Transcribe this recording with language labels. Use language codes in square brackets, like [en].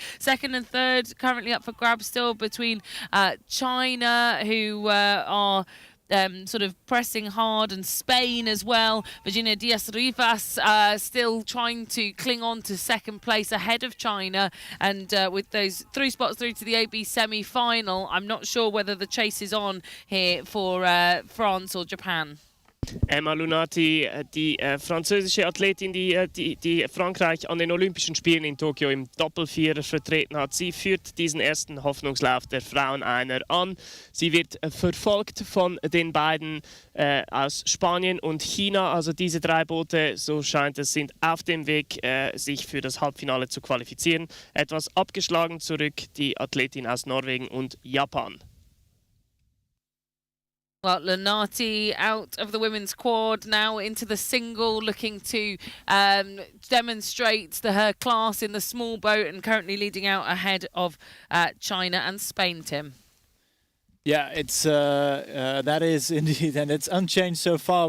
[en] 2nd and 3rd currently up for grabs still between China, who are sort of pressing hard, and Spain as well. Virginia Diaz-Rivas still trying to cling on to 2nd place ahead of China, and with those 3 spots through to the AB semi-final, I'm not sure whether the chase is on here for France or Japan. [de] Emma Lunati, die französische Athletin, die Frankreich an den Olympischen Spielen in Tokio im Doppelvierer vertreten hat. Sie führt diesen ersten Hoffnungslauf der Frauen-Einer an. Sie wird verfolgt von den beiden aus Spanien und China. Also diese 3 Boote, so scheint es, sind auf dem Weg, sich für das Halbfinale zu qualifizieren. Etwas abgeschlagen zurück die Athletin aus Norwegen und Japan. [en] Well, Lunati out of the women's quad, now into the single, looking to demonstrate her class in the small boat, and currently leading out ahead of China and Spain, Tim. Yeah, it's that is indeed, and it's unchanged so far.